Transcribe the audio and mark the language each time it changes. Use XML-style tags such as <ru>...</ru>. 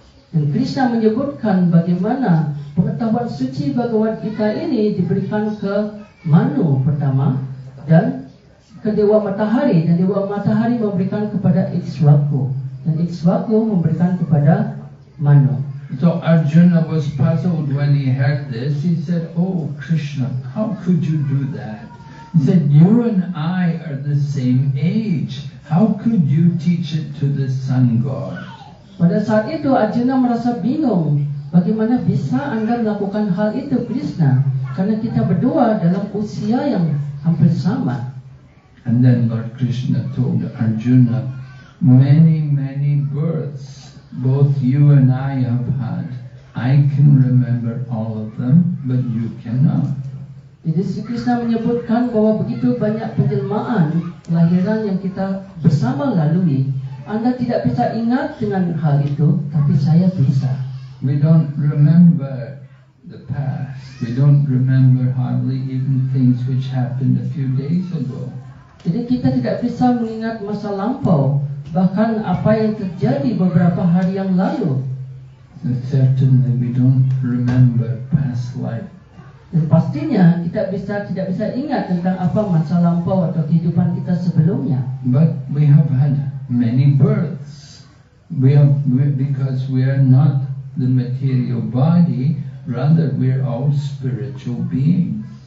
<id>Dan Krishna menyebutkan bagaimana pengetahuan suci Bhagavad Gita ini diberikan ke Manu pertama, dan ke Dewa Matahari, dan Dewa Matahari memberikan kepada Ikshvaku, dan Ikshvaku memberikan kepada Manu.</id> <en>So Arjuna was puzzled when he heard this. He said, oh Krishna, how could you do that? He said, you and I are the same age. How could you teach it to the sun god?</en> <id>Pada saat itu Arjuna merasa bingung, bagaimana bisa Anda melakukan hal itu Krishna? Karena kita berdua dalam usia yang hampir sama.</id> <en>And then Lord Krishna told Arjuna, many births both you and I have had. I can remember all of them, but you cannot.</en> <id>Jadi Sri Krishna menyebutkan bahwa begitu banyak penjelmaan kelahiran yang kita bersama lalui. Anda tidak bisa ingat dengan hal itu, tapi saya bisa.</id> <en>We don't remember the past. We don't remember hardly even things which happened a few days ago.</en> <id>Jadi kita tidak bisa mengingat masa lampau, bahkan apa yang terjadi beberapa hari yang lalu.</id> <en>So certainly we don't remember past life.</en> <id>Dan pastinya kita tidak bisa ingat tentang apa masa lampau atau kehidupan kita sebelumnya.</id> <en>But we have had many births. Because we are not the material body, rather we are all spiritual beings.</en>